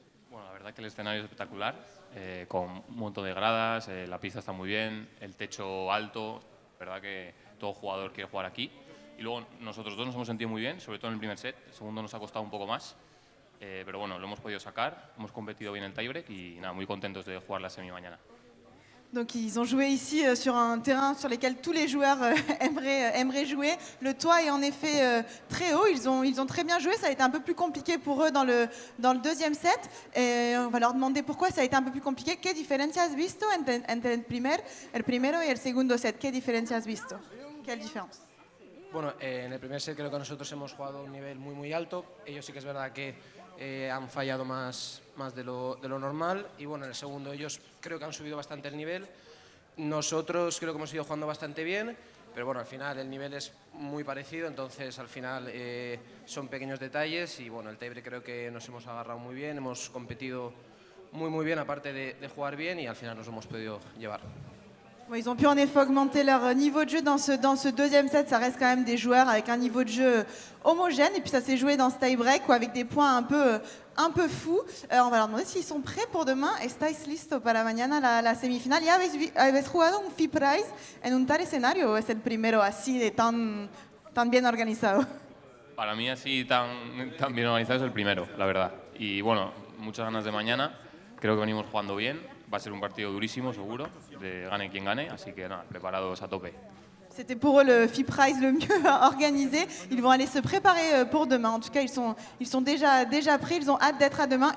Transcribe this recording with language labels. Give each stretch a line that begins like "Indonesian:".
Spanish: Bueno, la verdad que el escenario es espectacular, con un montón de gradas, la pista está muy bien, el techo alto, la verdad que todo jugador quiere jugar aquí. Y luego nosotros dos nos hemos sentido muy bien, sobre todo en el primer set, el segundo nos ha costado un poco más, pero bueno, lo hemos podido sacar, hemos competido bien el tiebreak y nada, muy contentos de jugar la semi mañana.
French: Donc ils ont joué ici sur un terrain sur lequel tous les joueurs aimeraient jouer. Le toit est en effet très haut, ils ont très bien joué, ça a été un peu plus compliqué pour eux dans le 2e set. Et on va leur demander pourquoi ça a été un peu plus compliqué.
Spanish: ¿Qué diferencia has visto entre el primero y el segundo set? ¿Qué diferencia has visto?
French: ¿Quelle différence?
Spanish: Bueno, en el primer set creo que nosotros hemos jugado a un nivel muy alto. Ellos sí que es verdad que han fallado más de lo normal. Y bueno, en el segundo ellos creo que han subido bastante el nivel. Nosotros creo que hemos ido jugando bastante bien. Pero bueno, al final el nivel es muy parecido. Entonces al final son pequeños detalles. Y bueno, el tiebreak creo que nos hemos agarrado muy bien. Hemos competido muy bien, aparte de jugar bien. Y al final nos hemos podido llevar.
French: Ils ont pu en effet augmenter leur niveau de jeu dans ce 2e set. Ça reste quand même des joueurs avec un niveau de jeu homogène. Et puis ça s'est joué dans ce tie-break avec des points un peu fous. On va leur demander s'ils sont prêts pour demain.
Spanish: ¿Estáis listos para mañana la semifinal? ¿Ya habéis jugado un FI Prize en un tal escenario o es el primero así de tan bien organizado? Para mí así tan bien organizado es el primero, la verdad. Y bueno, muchas ganas de mañana. Creo que venimos jugando bien. Va a ser un partido durísimo, seguro, de gane quien gane, así que nada, preparados a tope.
French: C'était pour eux le FI Prize le mieux organisé. Ils vont aller se préparer pour demain. En tout cas, ils sont déjà prêts. Ils ont hâte d'être à demain.